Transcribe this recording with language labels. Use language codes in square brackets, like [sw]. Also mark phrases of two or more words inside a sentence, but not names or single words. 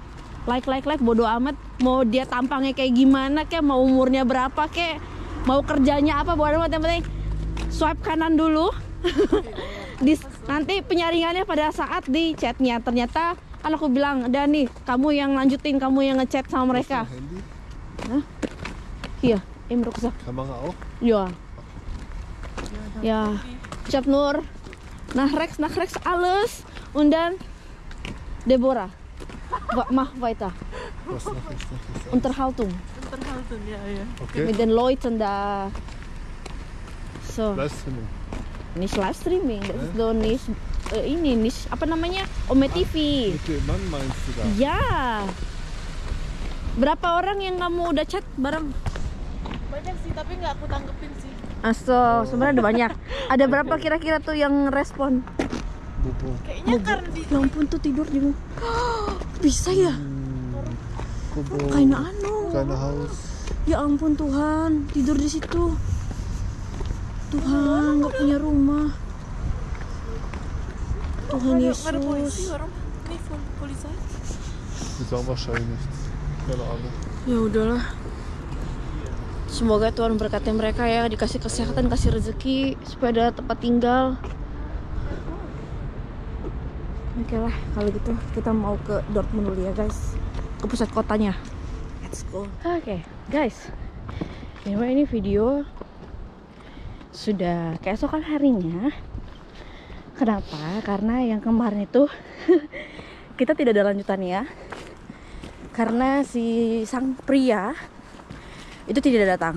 [id] Like bodo amat mau dia tampangnya kayak gimana, kayak mau umurnya berapa, kayak mau kerjanya apa, bodo amat, yang penting swipe kanan dulu. Nanti penyaringannya pada saat di chatnya ternyata kan aku bilang ada nih, kamu yang lanjutin, kamu yang ngechat sama mereka. [de] Handy? [id] Hah? Iya, [de] im Rucksack. Kamera auch? Ja. Ja. Ich hab nur nach rechts alles und dann Deborah. Mach weiter. Was noch? Unterhaltung Unterhalten, ya. Okay. mit den Leuten da. So, Livestreaming. nicht Livestreaming, das ist doch nicht ini nicht [id] apa namanya? [de] Ome TV. Mit dem Mann meinst du da? [id] Ya. Berapa orang yang kamu udah chat bareng? Banyak sih, tapi nggak aku tanggepin sih. Aso, sebenarnya ada banyak. Ada berapa kira-kira tuh yang respon? Bobo. Kayaknya karena di Ya ampun tuh tidur di bisa ya? Bobo. [de] Keine Ahnung. Kleine Haus. [id] Ya ampun Tuhan, tidur di situ. Tuhan, nggak punya rumah. Tuhan nggak ada polisi, Yesus. orang ini polisi. [de] Die sagen wahrscheinlich nichts. Keine Ahnung. [id] Ya udahlah. Semoga Tuhan berkati mereka ya, dikasih kesehatan, kasih rezeki supaya ada tempat tinggal. Oke lah, kalau gitu kita mau ke Dortmund dulu ya guys, ke pusat kotanya. [en] Let's go. [id] Oke, guys. Ini video sudah keesokan harinya. Kenapa? Karena yang kemarin itu kita tidak ada lanjutannya. Karena si sang pria itu tidak datang.